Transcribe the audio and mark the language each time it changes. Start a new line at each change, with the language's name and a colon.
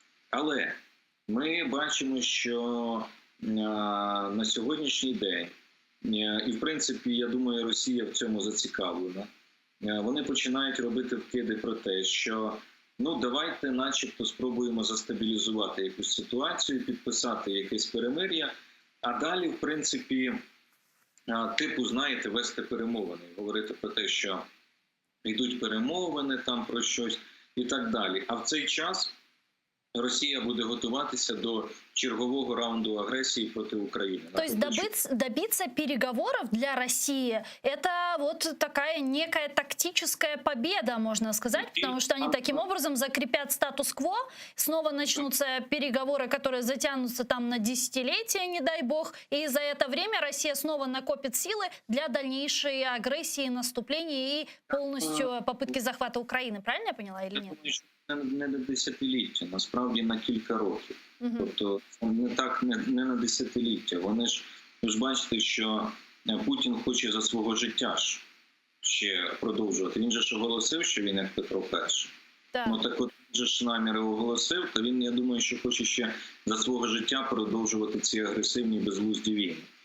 Ukrainian: Але ми бачимо, що на сьогоднішній день, і в принципі, я думаю, Росія в цьому зацікавлена, вони починають робити вкиди про те, що давайте начебто спробуємо застабілізувати якусь ситуацію, підписати якесь перемир'я, а далі, в принципі, знаєте, вести перемовини, говорити про те, що йдуть перемовини там про щось і так далі. А в цей час
Russian: Россия будет готовиться
Ukrainian: до чергового раунду
Russian: агрессии против Украины. То есть добиться переговоров для России – это вот такая некая тактическая победа, можно сказать, потому что они таким образом закрепят статус-кво, снова начнутся переговоры, которые затянутся там на десятилетия, не дай бог, и за это время Россия снова накопит силы для дальнейшей агрессии, наступления и полностью попытки захвата Украины. Правильно я поняла или нет?
Ukrainian: Не на десятиліття, насправді на кілька років. Тобто не на десятиліття. Ви ж бачите, що Путін хоче за свого життя ще продовжувати. Він же ж оголосив, що він як Петро І. Так от же ж наміри оголосив, то він, я думаю, що хоче ще за свого життя продовжувати ці агресивні безглузді війни.